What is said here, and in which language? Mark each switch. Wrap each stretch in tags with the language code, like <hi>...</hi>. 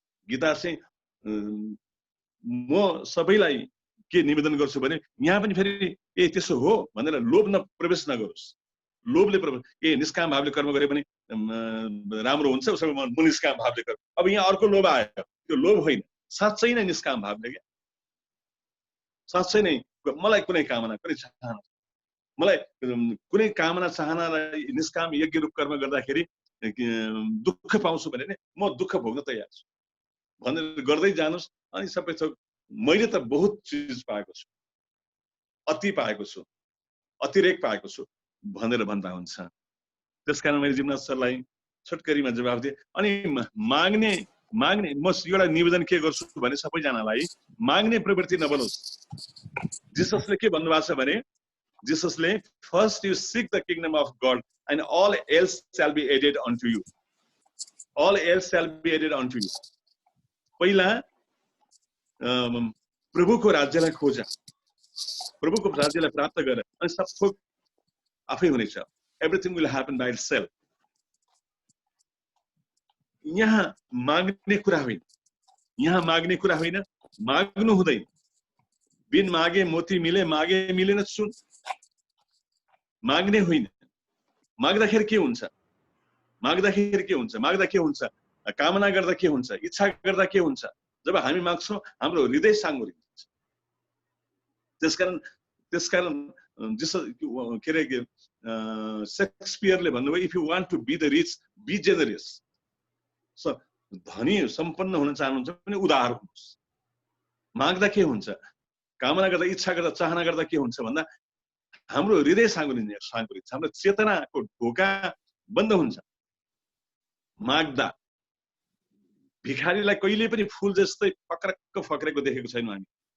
<ne>गीता चाहिँ म सबैलाई के निवेदन गर्छु भने यहाँ पनि फेरि त्यसो हो भनेर लोभ प्रवेश नगरोस्। लोभले निष्काम भावले कर्म गरे पनि राम्रो हुन्छ, उसो म निष्काम भावले कर्म। अब यहाँ अर्को लोभ आयो, त्यो लोभ होइन, साँच्चै नै निष्काम भावले क्या। साँच्चै नै मलाई कुनै कामना, कुनै चाहना, मलाई कुनै कामना चाहना निष्काम यज्ञ रूप कर्म गर्दाखेरि दुःख पाउँछु भने म दुःख भोग्न तयार छु भनेर गर्दै जानुस्। अनि सबै थोक मैले त बहुत चिज पाएको छु, अति पाएको छु, अतिरेक पाएको छु भनेर भन्दा हुन्छ। त्यसकारण मैले जिमनाथ सरलाई छोटकरीमा जवाफ दिएँ। अनि माग्ने म एउटा निवेदन के गर्छु भने सबैजनालाई माग्ने प्रवृत्ति नबनोस्। जिससले के भन्नुभएको छ भने,</ne> <en>जिससले first you seek the kingdom of God and all else shall be added unto you. All else shall be added unto you.</en> <ne>पहिला प्रभुको राज्यलाई खोज, प्रभुको राज्यलाई प्राप्त गर, अनि सब थोक आफै हुनेछ।</ne> <en>Everything will happen by itself.</en> <ne>यहाँ माग्ने कुरा होइन, यहाँ माग्ने कुरा होइन, माग्नु हुँदैन। बिन मागे मोती मिले, मागे मिलेन सुन। माग्ने होइन। माग्दाखेरि के हुन्छ, माग्दाखेरि के हुन्छ, माग्दा के हुन्छ, कामना गर्दा के हुन्छ, इच्छा गर्दा के हुन्छ। जब हामी माग्छौँ हाम्रो हृदय साङ्गुरिन्छ। त्यसकारण के अरे शेक्सपियरले भन्नुभयो,</ne> <en>If you want to be the rich be generous.</en> <ne>धनी सम्पन्न हुन चाहनुहुन्छ भने उदार हुनुहोस्। माग्दा के हुन्छ, कामना गर्दा, इच्छा गर्दा, चाहना गर्दा के हुन्छ भन्दा हाम्रो हृदय साङ्गुरिन्छ, हाम्रो चेतनाको ढोका बन्द हुन्छ। माग्दा भिखारीलाई कहिले पनि फूल जस्तै फक्रक्क फक्रेको देखेको छैनौँ हामी।</ne>